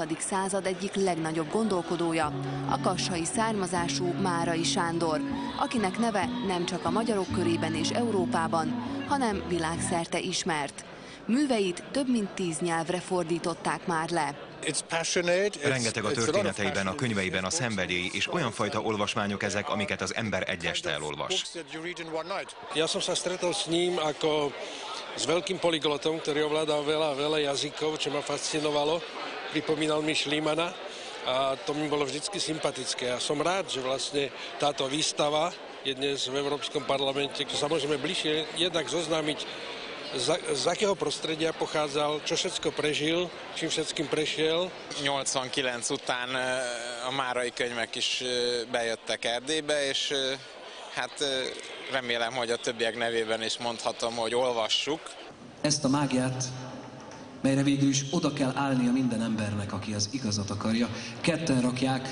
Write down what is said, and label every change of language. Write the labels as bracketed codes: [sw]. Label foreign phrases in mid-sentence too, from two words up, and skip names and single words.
[hu] század egyik legnagyobb gondolkodója, a kassai származású Márai Sándor, akinek neve nem csak a magyarok körében és Európában, hanem világszerte ismert. Műveit több mint 10 nyelvre fordították már le. Rengeteg a történeteiben, a könyveiben a szenvedély, és olyan fajta olvasmányok ezek, amiket az ember egy este elolvas. [sk] Ja som sa stretol s ním ako s veľkým polyglotom, ktorý ovládal veľa jazykov, čo ma fascinovalo. Pripomínal mi Schliemanna a to mi bolo vždycky sympatické. A som rád, že vlastne táto výstava je dnes v Európskom parlamente, kde sa môžeme bližšie jednak zoznámiť, z akého prostredia pochádzal, čo všetko prežil, čím všetkým prešiel. [hu] 89 után a márai könyvek is bejöttek Erdélybe, és hát remélem, hogy a többiek nevében is mondhatom, hogy olvassuk. Ezt a mágiát, melyre végül is oda kell állnia minden embernek, aki az igazat akarja, ketten rakják.